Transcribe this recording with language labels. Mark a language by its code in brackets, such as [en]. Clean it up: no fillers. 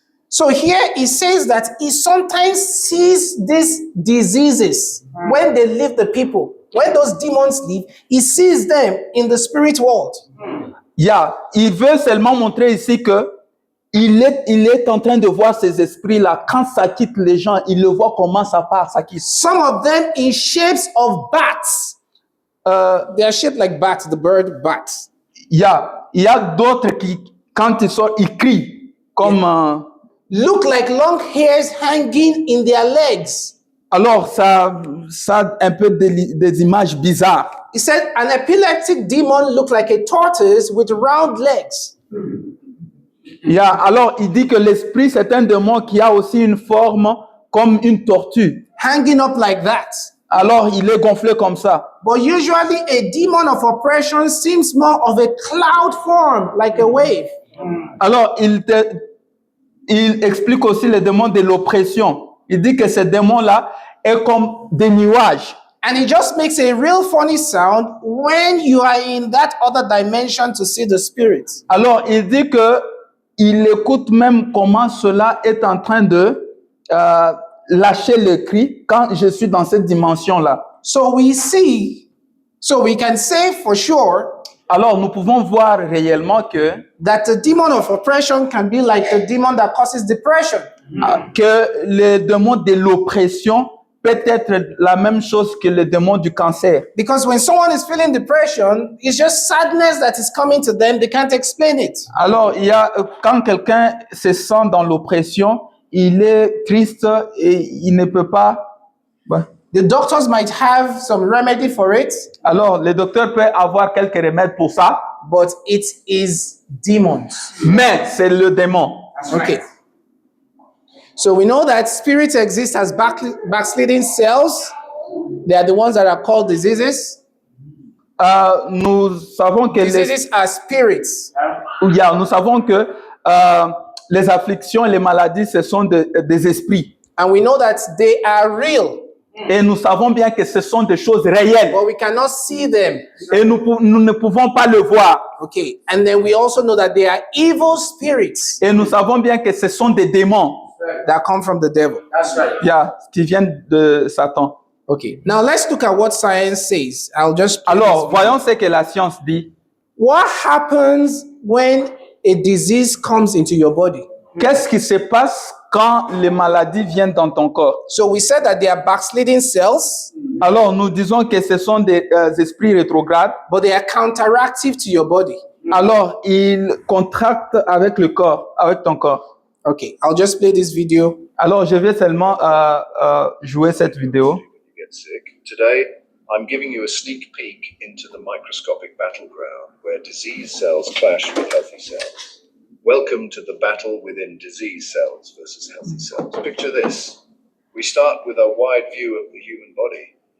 [en] So here he says that he sometimes sees these diseases when they leave the people. When those demons leave, he sees them in the spirit world. [fr] Il veut seulement montrer ici que il est en train de voir ces esprits-là. Quand ça quitte les gens, il le voit comment ça part, ça quitte. [en] Some of them in shapes of bats. They are shaped like bats, the bird bats. [fr] Il y a d'autres qui, quand ils sortent, ils crient comme... [en] Look like long hairs hanging in their legs. [fr] Alors, ça a un peu des images bizarres. [en] He said an epileptic demon looked like a tortoise with round legs. [fr] Alors, il dit que l'esprit, c'est un démon qui a aussi une forme comme une tortue. [en] Hanging up like that. [fr] Alors, il est gonflé comme ça. [en] But usually a demon of oppression seems more of a cloud form, like a wave. [fr] Alors, il explique aussi le démon de l'oppression. Il dit que ce démon-là est comme des nuages. [en] And it just makes a real funny sound when you are in that other dimension to see the spirit. [fr] Alors, il dit que il écoute même comment cela est en train de lâcher le cri quand je suis dans cette dimension-là. [en] So we can say for sure [fr] Alors, nous pouvons voir réellement que [en] that the demon of oppression can be like the demon that causes depression. [fr] Que le démon de l'oppression peut être la même chose que le démon du cancer. [en] Because when someone is feeling depression, it's just sadness that is coming to them. They can't explain it. [fr] Alors, quand quelqu'un se sent dans l'oppression, il est triste et il ne peut pas... [en] The doctors might have some remedy for it. [fr] Alors, le docteur peut avoir quelques remèdes pour ça. [en] But it is demons. [fr] Mais c'est le démon. [en] Okay. So we know that spirits exist as backsliding cells. They are the ones that are called diseases. [fr] Nous savons que [en] Diseases are spirits. [fr] nous savons que les afflictions et les maladies, ce sont des esprits. [en] And we know that they are real. [fr] Et nous savons bien que ce sont des choses réelles. [en] But we cannot see them. [fr] Et nous ne pouvons pas le voir. [en] Okay. And then we also know that they are evil spirits [fr] Et nous savons bien que ce sont des démons. [en] that come from the devil. That's right. [fr] Qui viennent de Satan. [en] Okay. Now let's look at what science says. I'll just [fr] Alors, voyons ce que la science dit. [en] What happens when a disease comes into your body? [fr] Qu'est-ce qui se passe quand les maladies viennent dans ton corps? [en] So we said that they are backsliding cells, [fr] Alors, nous disons que ce sont des esprits rétrogrades. [en] but they are counteractive to your body. [fr] Alors, ils contractent avec le corps, avec ton corps. [en] Okay, I'll just play this video. [fr] Alors, je vais seulement jouer cette vidéo. [en] Get sick. Today, I'm giving you a sneak peek into the microscopic battleground where disease cells clash with healthy cells. Welcome to the battle within disease cells versus healthy cells. Picture this. We start with a wide view of the human body.